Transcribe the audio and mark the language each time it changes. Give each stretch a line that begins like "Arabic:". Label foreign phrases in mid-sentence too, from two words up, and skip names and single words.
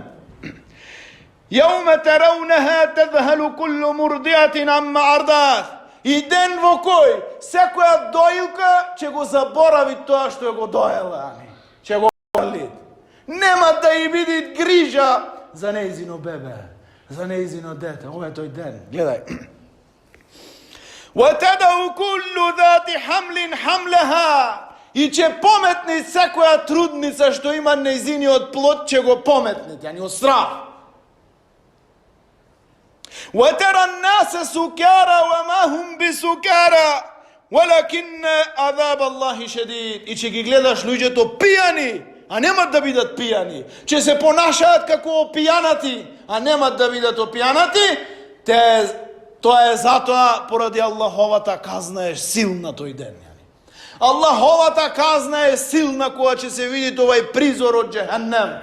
Arabic: يوم ترونها تذهل كل مرضعة عما أرضعت.
Macedonian: И ден во кој секоја доилка ќе го заборави тоа што го доела, ќе го боли. Нема да и биде грижа за нејзино бебе, за нејзино дете. Ова е тој ден. Гледај.
Arabic: وَتَدَعُ كُلُّ ذَاتِ حَمْلٍ حَمْلَهَا.
Macedonian: И ќе пометни секоја трудница што има нејзиниот плод, ќе го пометни, јани од страх.
Arabic: وَتَرَى النَّاسَ سُكَارَى وَمَا هُمْ بِسُكَارَى وَلَكِنَّ عَذَابَ اللَّهِ شَدِيدٌ.
Macedonian: И ќе ги гледаш луѓето пијани, а немат да бидат пијани. Ќе се понашаат како опијанати, а немат да бидат опијанати. Тоа е затоа поради Аллаховата казна е силна тој ден. Аллаховата казна е силна кога ќе се види овај призор од џехеннем.